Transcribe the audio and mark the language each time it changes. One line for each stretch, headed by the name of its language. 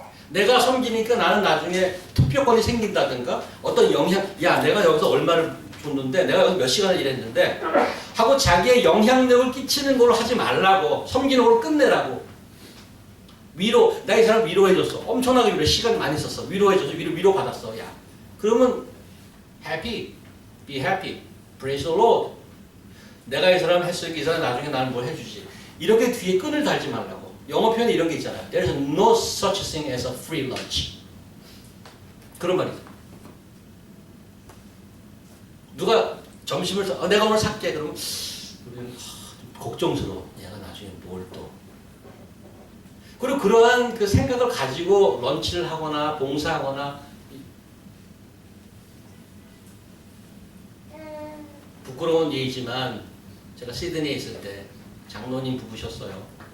Korean: 내가 섬기니까 나는 나중에 투표권이 생긴다든가 어떤 영향, 내가 여기서 얼마를 줬는데 내가 여기서 몇 시간을 일했는데 하고 자기의 영향력을 끼치는 걸로 하지 말라고. 섬기는 걸로 끝내라고. 위로, 내가 이 사람 위로해줬어. 엄청나게 위로, 시간 많이 썼어. 위로해줘서 위로 받았어. 그러면
English: happy, be happy, praise the Lord.
Korean: 내가 이 사람 했으니까 이 사람 나중에 나는 뭘 해주지. 이렇게 뒤에 끈을 달지 말라고. 영어 표현에 이런 게 있잖아요.
English: There is no such thing as a free lunch.
Korean: 그런 말이죠. 누가 점심을 내가 오늘 살게 그러면 우리는 걱정스러워. 얘가 나중에 뭘 또. 그리고 그러한 그 생각을 가지고 런치를 하거나 봉사하거나 부끄러운 얘기지만 제가 시드니에 있을 때 장로님 부부셨어요.